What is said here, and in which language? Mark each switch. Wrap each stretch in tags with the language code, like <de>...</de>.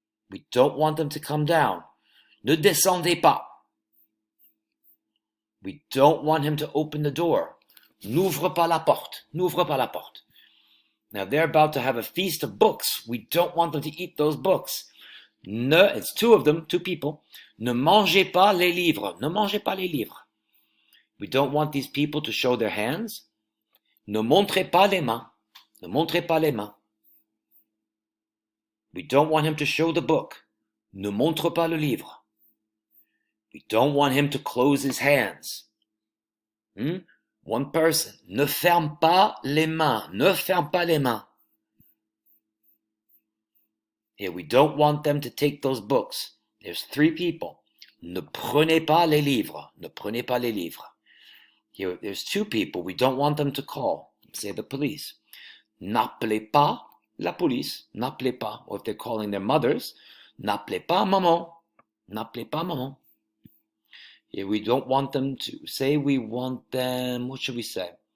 <en>We don't want them to come down.</en> <fr>Ne descendez pas.</fr> <en>We don't want him to open the door.</en> <fr>N'ouvre pas la porte.</fr> <en>N'ouvre pas la porte. Now they're about to have a feast of books. We don't want them to eat those books. It's two of them, two people.</en> <fr>Ne mangez pas les livres. Ne mangez pas les livres.</fr> <en>We don't want these people to show their hands.</en> <fr>Ne montrez pas les mains. Ne montrez pas les mains.</fr> <en>We don't want him to show the book.</en> <fr>Ne montre pas le livre.</fr> <en>We don't want him to close his hands. One person.</en> <fr>Ne ferme pas les mains. Ne ferme pas les mains.</fr> <en>Here, we don't want them to take those books. There's three people.</en> <fr>Ne prenez pas les livres. Ne prenez pas les livres.</fr> <en>Here, there's two people. We don't want them to call. Say the police.</en> <fr>N'appelez pas la police. N'appelez pas.</fr> <en>Or if they're calling their mothers,</en> <fr>n'appelez pas maman. N'appelez pas maman.</fr> <en>Here, we don't want them to say we want them. What should we say?</en>